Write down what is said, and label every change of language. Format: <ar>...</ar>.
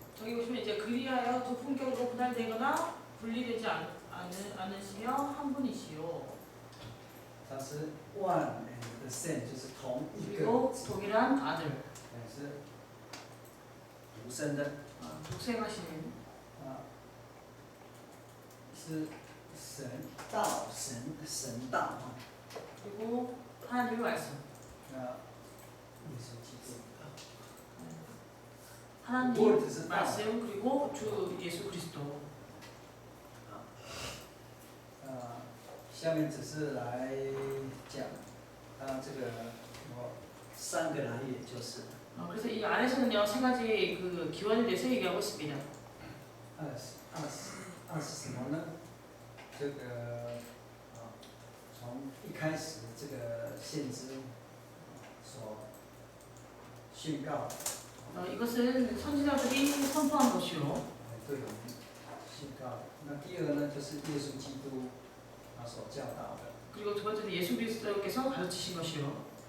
<ko>저기 보시면 이제 그리하여 두 품격으로 분할되거나 분리되지 않으시며 한 분이시요.</ko> <zh>它是</zh> <en>one and the same，</en> <zh>就是同一个，</zh> <ko>그리고 동일한 아들.</ko> <zh>是独生的，</zh> <ko>독생하시는</ko> <zh>是神道神道啊，</zh> <ko>그리고 하나님의 말씀.</ko> <zh>那耶稣基督。</zh> <ko>하나님</ko> <zh>Word 是道。</zh> <ko>말씀 그리고 주 예수 그리스도.</ko> <zh>下面只是来讲它这个三个来源就是。</zh> <ko>그래서 이 안에서는요 세 가지 그 기원에 대해서 얘기하고 있습니다.</ko> <zh>二是什么呢？这个从一开始这个先知所宣告。</zh> <ko>이것은 선지자들이 선포한 것이요.</ko> <zh>对我们宣告。那第二呢，就是耶稣基督他所教导的，</zh> <ko>그리고 두 번째는 예수 그리스도께서 가르치신 것이요.</ko>